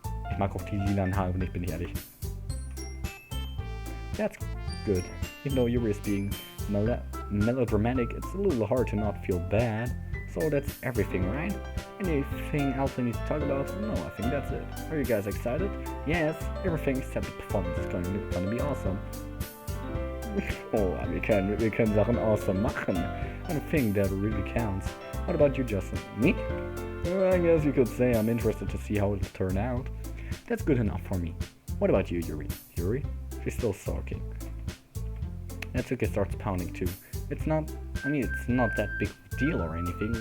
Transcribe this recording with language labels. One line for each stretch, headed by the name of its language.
German: Ich mag auch die lilanen Haare nicht, bin ich ehrlich.
English: That's good. Even though Yuri is being melodramatic, it's a little hard to not feel bad. So that's everything, right? Anything else I need to talk about? No, I think that's it. Are you guys excited? Yes, everything except the performance is going to be awesome.
German: Oh, wir können Sachen awesome machen.
English: I think that really counts. What about you, Justin? Me? Well, I guess you could say I'm interested to see how it'll turn out. That's good enough for me. What about you, Yuri? Yuri? She's still sulking. Natsuki starts pounding too. It's not that big of a deal or anything.